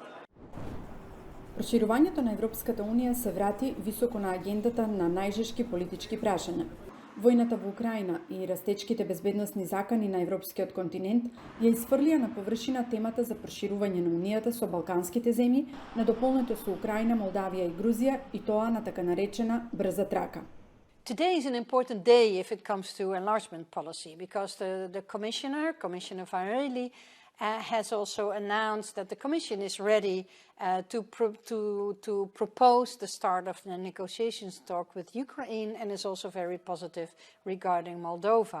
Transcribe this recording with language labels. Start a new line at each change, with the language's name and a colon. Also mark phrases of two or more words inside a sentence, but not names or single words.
Macedonian: Проширувањето на Европската Унија се врати високо на агендата на најжешки политички прашања. Војната во Украина и растечките безбедносни закани на европскиот континент ја изфрлија на површина темата за проширување на Унијата со балканските земји, надополнето со Украина, Молдавија и Грузија, и тоа на така наречена брза трака.
English: Today is an important day if it comes to enlargement policy, because the Commissioner Várhelyi, has also announced that the Commission is ready to propose the start of the negotiations talk with Ukraine, and is also very positive regarding Moldova.